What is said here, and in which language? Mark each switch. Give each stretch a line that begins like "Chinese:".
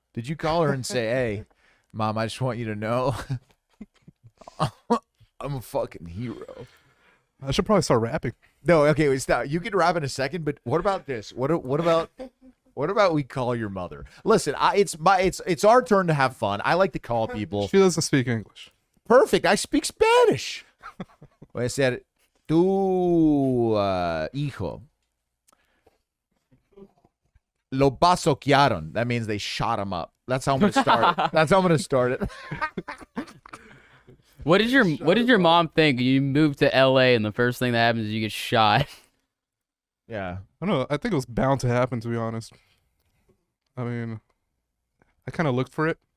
English: Did you call her and say, hey, Mom, I just want you to know I'm a fucking hero? I should probably start rapping. No, okay, wait, stop. You can rap in a second, but what about this? What about we call your mother? Listen, it's our turn to have fun. I like to call people. She doesn't speak English. Perfect. I speak Spanish. Well, I said,
Spanish: tu hijo lo basoquearon.
English: That means they shot him up. That's how I'm gonna start it. That's how I'm gonna start it. What did your mom think? You moved to LA and the first thing that happens is you get shot. Yeah. I don't know. I think it was bound to happen, to be honest. I mean, I kind of looked for it.